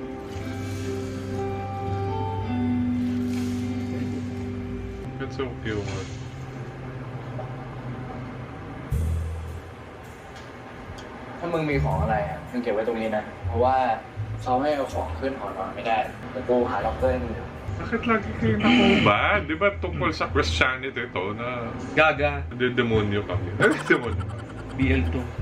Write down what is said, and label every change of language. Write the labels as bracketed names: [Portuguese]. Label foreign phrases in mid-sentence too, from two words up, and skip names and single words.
[English] That's so cute. [Thai] ถ้ามึงมีของอะไรอ่ะมึงเก็บไว้ตรงนี้นะ เพราะว่าเขาไม่เอาของขึ้นหอนอนไม่ได้แต่กูหาล็อกเกอร์ให้มึง [Filipino] Bakit lagi kayo nakubad? Di ba tungkol sa Christianity ito na Gaga. demonyo kami? Demonyo. BL2.